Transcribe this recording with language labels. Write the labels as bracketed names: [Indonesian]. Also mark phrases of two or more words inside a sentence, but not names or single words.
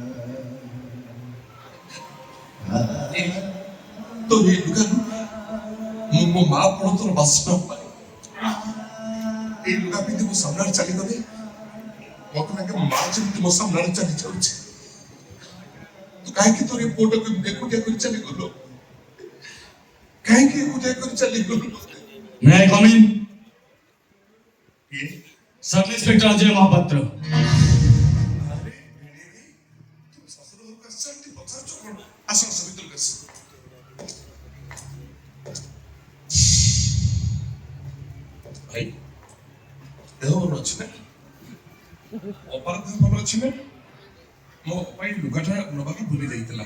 [Odia] ତୋ ଏ ଲୁଗାରୁ ମୁଁ ମୋ ମା ପଣତର ବାସ୍ନା ପାଏ। এই ଲୁଗା ପିନ୍ଧି ମୋ ସାମ୍ନାରେ ଚାଲିଗଲେ ମତେ ଲାଗେ ମା ଯେମିତି ମୋ ସାମ୍ନାରେ ଚାଲି ଯାଉଛି। ତୁ କାହିଁକି ତୋର ଏ ପୁଅଟାକୁ ଏକୁଟିଆ କରି ଚାଲିଗଲୁ? କାହିଁକି ଏକୁଟିଆ କରି ଚାଲିଗଲୁ? [English] May I come in? [Odia] କିଏ? [English] Sub Inspector Ajay Mahapatra. [Odia] ଆରେ ତୁ ଶ୍ୱଶୁର ଘରକୁ ଆସିଛନ୍ତି ପଚାରୁଛୁ କଣ? ଆସ ଆସ ଭିତରକୁ ଆସ। ଭାଇ ଦେହ ଭଲ ଅଛି ନା? ଅପାର ଦେହ ଭଲ ଅଛି ନା? ମୋ ପାଇଁ ଲୁଗାଟା ନେବାକୁ ଭୁଲି ଯାଇଥିଲା।